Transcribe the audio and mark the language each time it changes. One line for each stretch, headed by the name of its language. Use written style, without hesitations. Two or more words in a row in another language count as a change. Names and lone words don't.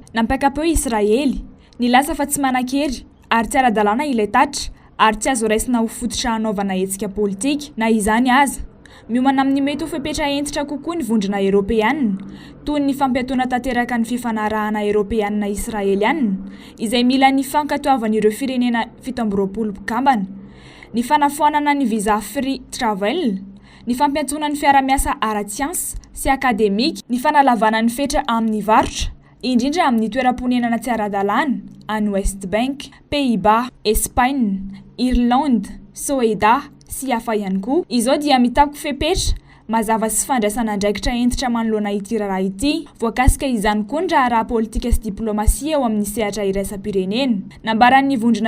Malagasy: Nampakapeo Israely nilaza fa tsy manan-kery ary tsy ara-dalàna ilay tatra ary tsy azo raisina ho fototra hanaovana hetsika politika na izany aza. Miomana amin'ny mety ho fepetra entitra kokoa ny vondrona eropeana toy ny fampiatoana tanteraka ny fifanarahana eropeana israeliana izay mila ny fankatoavan'ireo firenena 720 mpikambana, ny fanafoanana ny
English: visa free travel,
Malagasy: ny fampiantona ny fiara-miasa ara-tsiansa sy akademika, ny fanalavana ny fetra amin'ny varotra indrindra amin'ny toeram-ponenana tsy ara-dalàna any West Bank, Pays-Bas, Espagne, Irlande, Soeda sy hafa ihany koa. Izao dia mitako fepetra mazava sy fandraisana andraikitra entitra manoloana ity raharaha ity voakasika izany koa ny raharaha politika sy diplomasia eo amin'ny sehatra iraisam-pirenena nambaran'ny vondrona